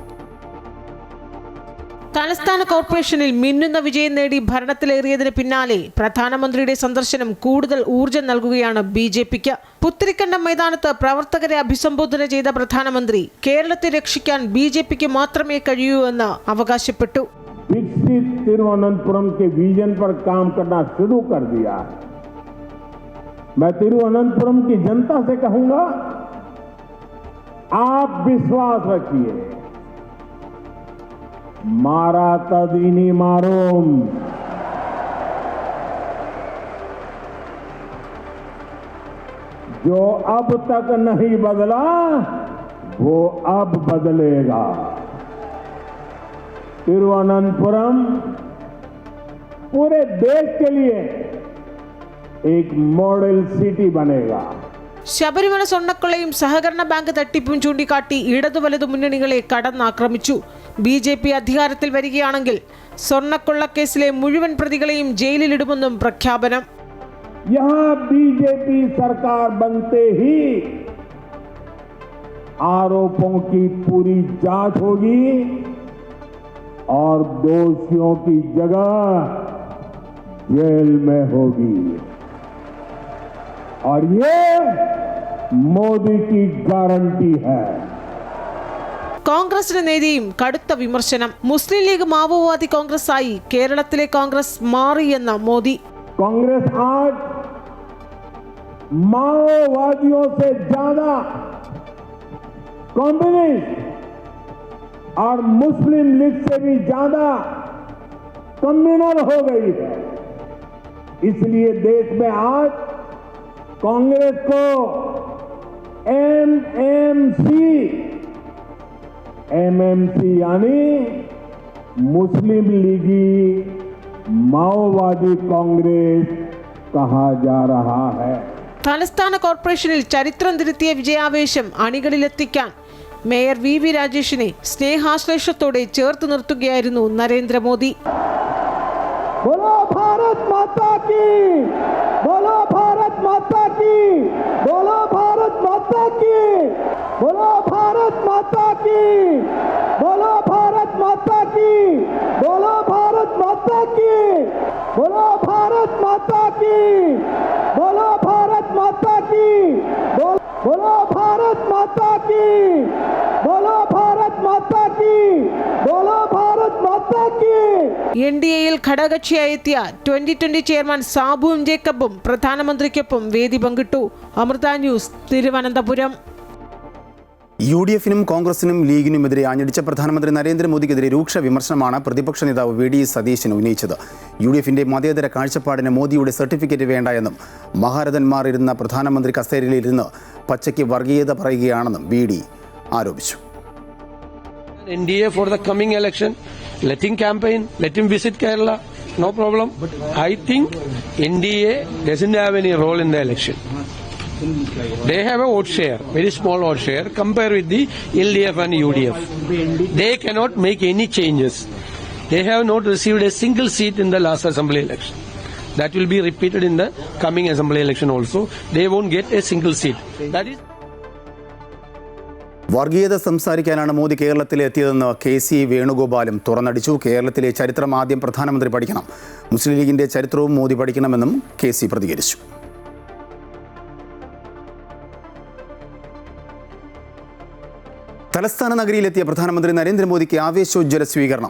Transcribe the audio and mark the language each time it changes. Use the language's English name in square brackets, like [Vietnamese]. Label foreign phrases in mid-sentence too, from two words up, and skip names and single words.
[Malayalam] തലസ്ഥാന കോർപ്പറേഷനിൽ മിന്നുന്ന വിജയം നേടി ഭരണത്തിലേറിയതിന് പിന്നാലെ പ്രധാനമന്ത്രിയുടെ സന്ദർശനം കൂടുതൽ ഊർജ്ജം നൽകുകയാണ് BJPക്ക്. പുത്തരിക്കണ്ടം മൈതാനത്ത് പ്രവർത്തകരെ അഭിസംബോധന ചെയ്ത പ്രധാനമന്ത്രി കേരളത്തെ രക്ഷിക്കാൻ BJPക്ക് മാത്രമേ കഴിയൂ എന്ന് അവകാശപ്പെട്ടു. [Hindi] विकसित तिरुवनंतपुरम के विजन पर काम करना शुरू कर दिया है. मैं तिरुवनंतपुरम की जनता से कहूंगा, आप विश्वास रखिए, [Malayalam] മാറാത്തത് ഇനി മാറും. [Hindi] जो अब तक नहीं बदला वो अब बदलेगा. तिरुवनंतपुरम पूरे देश के लिए एक मॉडल सिटी बनेगा. [Malayalam] ശബരിമല സ്വർണ്ണക്കൊള്ളയും സഹകരണ ബാങ്ക് തട്ടിപ്പും ചൂണ്ടിക്കാട്ടി ഇടതു വലതു മുന്നണികളെ കടന്നാക്രമിച്ചു. BJP അധികാരത്തിൽ വരികയാണെങ്കിൽ സ്വർണ്ണക്കൊള്ളക്കേസിലെ മുഴുവൻ പ്രതികളെയും ജയിലിലിടുമെന്നും പ്രഖ്യാപനം. [Hindi] यहाँ BJP सरकार बनते ही आरोपों की पूरी जांच होगी और दोषियों की जगह जेल में होगी. और ये मोदी की गारंटी है. [Malayalam] കോൺഗ്രസിന് നേരെയും കടുത്ത വിമർശനം. മുസ്ലിം ലീഗ് മാവോവാദി കോൺഗ്രസായി കേരളത്തിലെ കോൺഗ്രസ് മാറിയെന്ന മോദി. [Hindi] कांग्रेस आज माओवादियों से ज्यादा कम्युनिस्ट और मुस्लिम लीग से भी ज्यादा कम्युनल हो गई है. इसलिए देश में आज कांग्रेस को MMC यानी मुस्लिम लीगी माओवादी कांग्रेस कहा जा रहा है. [Malayalam] തലസ്ഥാന കോർപ്പറേഷനിൽ ചരിത്രം തിരുത്തിയ വിജയാവേശം അണികളിലെത്തിക്കാൻ മേയർ വി രാജേഷിനെ സ്നേഹാശ്ലേഷത്തോടെ ചേർത്ത് നിർത്തുകയായിരുന്നു നരേന്ദ്രമോദി. [Hindi] बोलो भारत माता की, बोलो भारत माता की, बोलो भारत माता की, बोलो भारत माता की, बोलो भारत माता की, बोलो भारत माता की, बोलो भारत माता की, बोलो भारत माता की, बोलो भारत माता की, बोलो भारत माता की, बोलो भारत माता की. [Malayalam] NDAയിൽ ഘടകകക്ഷിയായി എത്തിയ 2020 ചെയർമാൻ സാബു ജേക്കബും പ്രധാനമന്ത്രിക്കൊപ്പം വേദി പങ്കിട്ടു. അമൃത ന്യൂസ്, തിരുവനന്തപുരം. UDF-നും കോൺഗ്രസിനും ലീഗിനുമെതിരെ ആഞ്ഞടിച്ച പ്രധാനമന്ത്രി നരേന്ദ്രമോദിക്കെതിരെ രൂക്ഷ വിമർശനമാണ് പ്രതിപക്ഷ നേതാവ് VD സതീശൻ ഉന്നയിച്ചത്. UDF-ന്റെ മതേതര കാഴ്ചപ്പാടിന് മോദിയുടെ സർട്ടിഫിക്കറ്റ് വേണ്ട എന്നും മഹാരഥന്മാർ ഇരുന്ന പ്രധാനമന്ത്രി കസേരയിലിരുന്ന് പച്ചയ്ക്ക് വർഗീയത പറയുകയാണെന്നും VD ആരോപിച്ചു. [English] NDA for the coming election, let him campaign, let him visit Kerala, no problem. But I think NDA doesn't have any role in the election. They have a vote share, very small vote share, compared with the LDF and UDF. They cannot make any changes. They have not received a single seat in the last assembly election. That will be repeated in the coming assembly election also. They won't get a single seat. That is. [Malayalam] വർഗീയത സംസാരിക്കാനാണ് മോദി കേരളത്തിലെത്തിയതെന്ന് KC വേണുഗോപാലും തുറന്നടിച്ചു. കേരളത്തിലെ ചരിത്രം ആദ്യം പ്രധാനമന്ത്രി പഠിക്കണം, മുസ്ലിം ലീഗിന്റെ ചരിത്രവും മോദി പഠിക്കണമെന്നും KC പ്രതികരിച്ചു. തലസ്ഥാന നഗരിയിലെത്തിയ പ്രധാനമന്ത്രി നരേന്ദ്രമോദിക്ക് ആവേശോജ്വല സ്വീകരണം.